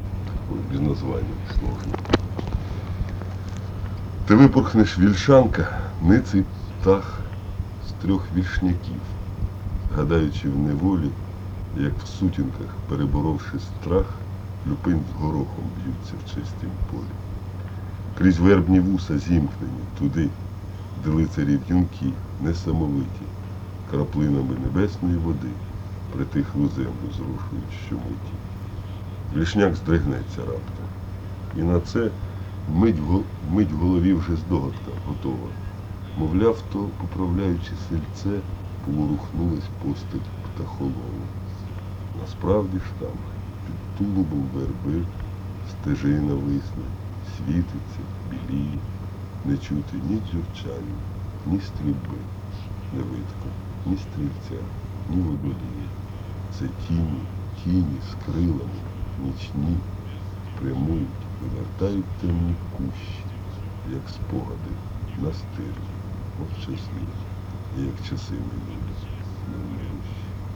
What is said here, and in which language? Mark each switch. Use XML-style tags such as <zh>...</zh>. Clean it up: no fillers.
<ru>Такое без названия сложно.</ru> <uk>Ты выпорхнешь вільшанка, ниций птах з трьох вільшняків, гадаючи в неволі, як в сутінках, переборовши страх, люпин з горохом б'ються в чистім полі. Крізь вербні вуса зімкнені туди, де лицарі юнки несамовиті, краплинами небесної води притихлу землю зрушують щомуті. Вішняк здригнеться раптом, і на це мить в голові вже здогадка готова. Мовляв, то, поправляючи сельце, поворухнулась постать птахолова. Насправді ж там, під тулубом верби, стежина висне, світиться, біліє, не чути ні дзюрчання, ні стрільби, не видко, ні стрільця, ні водолія. Це тіні, тіні з крилами. Нічні прямують, вивертають темні кущі, як спогади настирні, мовчазні, і як часи минулі, невмирущі.</uk>